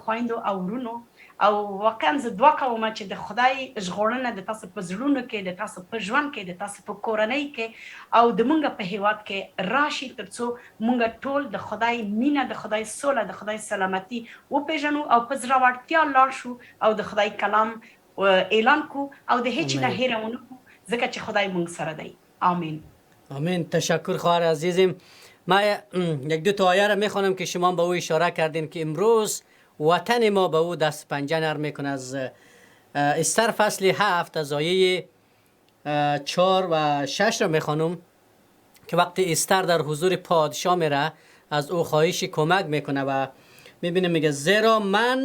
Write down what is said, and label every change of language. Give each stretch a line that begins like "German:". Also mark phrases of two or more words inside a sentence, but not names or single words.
Pashto: خویندو او ورونو او واقعا زه دعا کوم چې د خدای ژغورنه د تاسو په زړونو کې د تاسو په ژوند کې د تاسو په کورنۍ کې او د مونږ په هیواد کې راشي ترڅو مونږ ټول د خدای مینه د خدای سوله د خدای سلامتي وپېژنو او په زړورتیا لاړ شو او د خدای کلام اعلان کو او د هیچ نه هیره ونه کو ځکه چې خدای مونږ سره دی آمین
Persian: آمین تشکر خواهر عزیزم ما یک دو تا آیه را میخوانم که شما به او اشاره کردین که امروز وطن ما به او دست پنجه نرم میکنه از استر فصل 7 از آیه 4 و 6 را میخوانم که وقتی استر در حضور پادشاه میره از او خواهش کمک میکنه و میبینیم میگه زیرا من